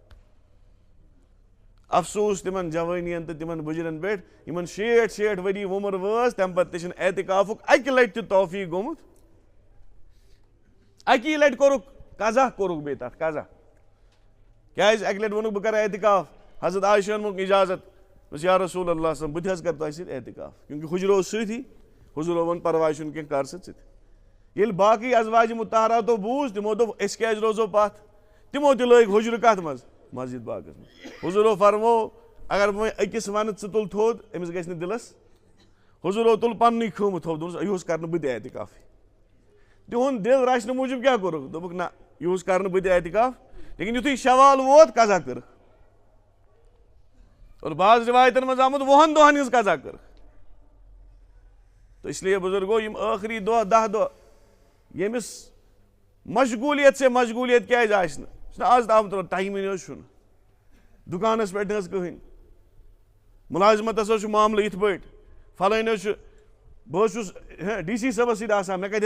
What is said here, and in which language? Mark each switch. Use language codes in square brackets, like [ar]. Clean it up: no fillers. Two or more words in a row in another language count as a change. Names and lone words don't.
[ks] افسوٗس تِمن جوٲنین تہٕ تِمن بُجرن پٮ۪ٹھ یِمن 60 ؤری وُمر وٲژ تمہِ پتہٕ تہِ چھُنہٕ اعتکافُک اکہِ لٹہِ تہِ توفیٖق گوٚمُت اکی لٹہِ کوٚرُکھ قضا کوٚرُکھ بیٚیہِ تتھ قضا کیازِ اکہِ لٹہِ ووٚنُکھ بہٕ کرٕ اعتکاف حضرت عایشہ ہن موٚنگ اجازت دوٚپُس یا رسول اللہ صلی بہٕ تہِ حظ کرٕ تۄہہِ سۭتۍ اعتکاف کیونکہِ حُجرٕ اوس سۭتی حضوٗرو ووٚن پرواے چھُنہٕ کینٛہہ کر سا ژٕ تہِ ییٚلہِ باقٕے ازواجہِ مُطہراتو بوٗز تِمو دوٚپ أسۍ کیازِ روزو پتھ تِمو تہِ لٲگۍ حُجرٕ کتھ منٛز مسجد پاکس منٛز حضوٗرو فرمو اگر بہٕ وۄنۍ أکِس ونہٕ ژٕ تُل تھوٚد أمِس گژھِ نہٕ دِلس حضوٗرو تُل پننُے خۭمہٕ تھوٚد دوٚپُس یِہُس کرٕ نہٕ بہٕ تہِ اعتکافٕے تِہُنٛد دِل رچھنہٕ موٗجوٗب کیٛاہ کوٚرُکھ دوٚپُکھ نہ یِہُس کرٕ نہٕ بہٕ تہِ اعتکاف لیکن یُتھُے شوال ووت قضا کٔرٕکھ اور بعض رِوایتن منٛز آمُت 20 دۄہن ہٕنٛز قضا کٔرٕکھ تہٕ [ur] اس لیے [ks] بُزرگو یِم ٲخری دۄہ 10 دۄہ ییٚمِس مشغوٗلیت سے مشغوٗلیت کیازِ آسہِ نہٕ یہِ چھُنہٕ آز تام ٹایمٕے نہ حظ چھُنہٕ دُکانس پٮ۪ٹھ نہٕ حظ کٕہٕنۍ مُلازمتس حظ چھُ معاملہٕ یِتھ پٲٹھۍ فلٲنۍ حظ چھُ بہٕ حظ چھُس ڈی سی صٲبس سۭتۍ آسان مےٚ کتہِ